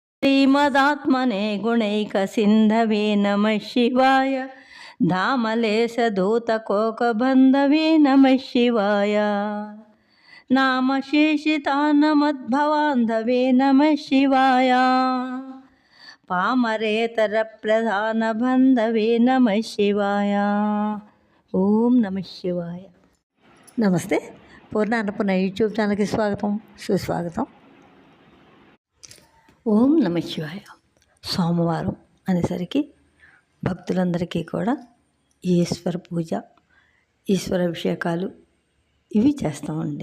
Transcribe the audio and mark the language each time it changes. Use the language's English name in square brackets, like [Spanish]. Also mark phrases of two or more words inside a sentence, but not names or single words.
[Sanskrit] श्रीमदात्मने गुणैकसिन्धवे नमः शिवाय धामलेशधूतकोकबन्धवे नमः शिवाय नामशेषितानमद्भवान्धवे नमः शिवाय पामरेतरप्रधानबन्धवे नमः शिवाय ఓం నమ శివాయ. [Telugu] నమస్తే. పూర్ణ అన్నపూర్ణ యూట్యూబ్ ఛానల్కి స్వాగతం, సుస్వాగతం. [Sanskrit] ఓం నమ శివాయ. [Telugu] సోమవారం అనేసరికి భక్తులందరికీ కూడా ఈశ్వర పూజ, ఈశ్వర అభిషేకాలు ఇవి చేస్తామండి.